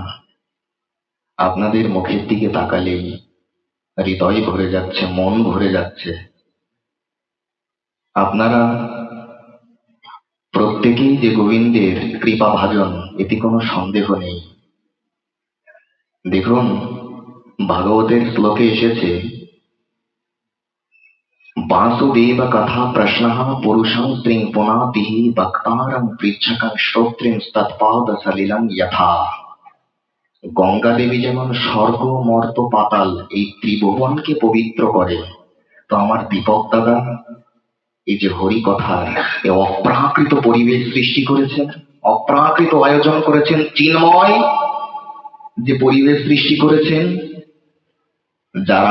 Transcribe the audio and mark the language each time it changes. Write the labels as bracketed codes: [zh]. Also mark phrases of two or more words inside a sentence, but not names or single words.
[bn] আপনাদের মুখের দিকে তাকালেই হৃদয় ভরে যাচ্ছে, মন ভরে যাচ্ছে। আপনারা প্রত্যেকেই যে গোবিন্দের কৃপা ভাজন, এতে কোনো সন্দেহ নেই। দেখুন, ভাগবতের শ্লোকে এসেছে, [sa] वासुदेव कथा प्रश्न पुरुषं स्त्रीं पुनाति भक्तारं पृच्छकं श्रोत्रिं तत्पाद सलिलं यथा। [bn] গঙ্গা দেবী যেমন স্বর্গ, মর্ত, পাতাল এই ত্রিভুবনকে পবিত্র করে, তো আমার দীপক দাদা এই যে হরি কথার এ অপ্রাকৃত পরিবেশ সৃষ্টি করেছেন, অপ্রাকৃত আয়োজন করেছেন, চিন্ময় যে পরিবেশ সৃষ্টি করেছেন, যারা